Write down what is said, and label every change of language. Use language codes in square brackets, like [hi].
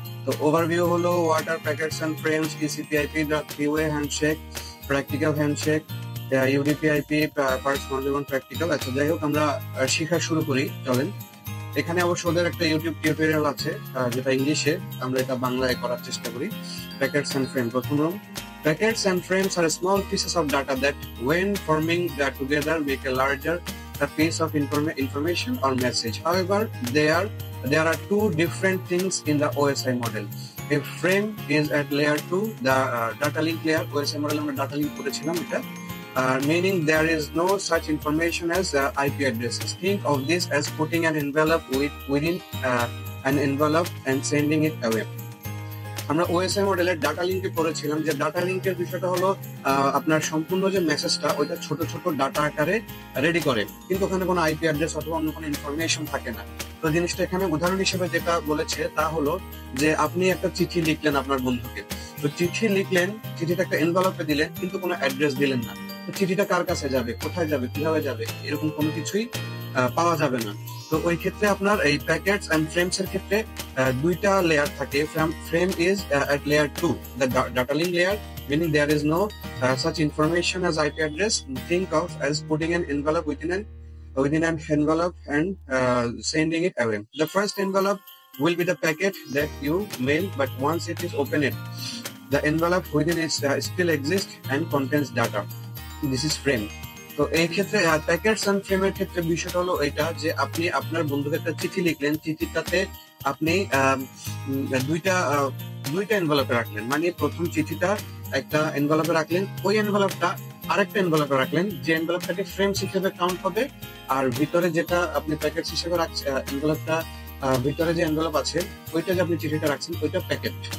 [en] তো ওভারভিউ হলো what are packets and frames, TCP IP, three way handshake, practical handshake, UDP IP, personal এবং practical. [bn] যাই হোক, আমরা শেখা শুরু করি। চলেন, এখানে অবশ্য ওদের একটা ইউটিউব টিউটোরিয়াল আছে যেটা ইংলিশে, আমরা এটা বাংলায় করার চেষ্টা করি। [en] packets and frame, [bn] প্রথম room. [en] Packets and frames are small pieces of data that, when forming together, make a larger piece of information or message. However, there are two different things in the OSI model. A frame is at layer 2, the data link layer. OSI model [bn] আমরা [en] data link [bn] করেছিলাম এটা, [en] meaning there is no such information as IP addresses. Think of this as putting an envelope within an envelope and sending it away. [bn] আমরা OSI মডেলের data লিঙ্কে পড়েছিলাম যে data লিঙ্কের বিষয়টা হলো আপনার সম্পূর্ণ যে মেসেজটা ওইটা ছোট ছোট ডাটা আকারে রেডি করে, কিন্তু ওখানে কোনো আইপি অ্যাড্রেস অথবা অন্য কোনো ইনফরমেশন থাকে না। তো জিনিসটা এখানে উদাহরণ হিসেবে যেটা বলেছে তা হলো যে আপনি একটা চিঠি লিখলেন আপনার বন্ধুকে, তো চিঠি লিখলেন, চিঠিটা একটা এনভেলপে দিলেন, কিন্তু কোনো অ্যাড্রেস দিলেন না। তো চিঠিটা কার কাছে যাবে, কোথায় যাবে, কিভাবে যাবে, এরকম কোনো কিছুই পাওয়া যাবে না। তো ওই ক্ষেত্রে আপনার এই প্যাকেটস এন্ড ফ্রেমস এর ক্ষেত্রে দুইটা লেয়ার থাকে। [en] Frame is at layer 2, the data link layer, meaning there is no such information as IP address. Think of as putting an envelope within an envelope and sending it away. The first envelope will be the packet that you mail, but once it is opened, the envelope within it still exists and contains data. This is frame. [bn] তো এই ক্ষেত্রে packets and ফ্রেমের ক্ষেত্রে বিষয়টা হলো এটা যে আপনি আপনার বন্ধুকে একটা চিঠি লিখলেন, চিঠিটাতে আপনি দুইটা এনভেলপে রাখলেন, মানে প্রথম চিঠিটা একটা এনভেলপে রাখলেন, ওই এনভেলপটা আরেকটা এনভেলপে রাখলেন, যে এনভেলপটাকে ফ্রেমস হিসেবে কাউন্ট হবে, আর ভিতরে যেটা আপনি প্যাকেটস হিসেবে রাখছেন, এনভেলপটা ভিতরে যে এনভেলপ আছে ওইটা যে আপনি চিঠিটা রাখছেন ওইটা প্যাকেট।